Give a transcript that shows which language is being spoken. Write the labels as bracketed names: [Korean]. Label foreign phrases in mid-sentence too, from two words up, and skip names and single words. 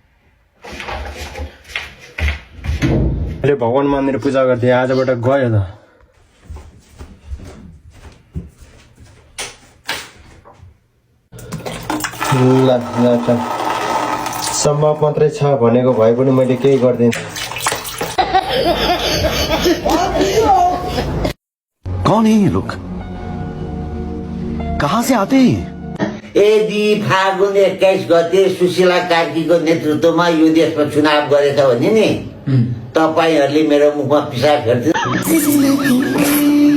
[Nepali] मैले भगवान मन्दिर पूजा गर्थे आजबाट गयो त ल सम्भव मात्रै छ भनेको भए पनि मैले केही गर्दिनँ। [Hindi] कौन है ये लोग? कहाँ से आते हैं? [Nepali] यदि फागुन 21 गते सुशीला कार्कीको नेतृत्वमा यो देशमा चुनाव गरेछ भने नि तपाईहरूले मेरो मुखमा पिसाब फेर्दिनुहोस्।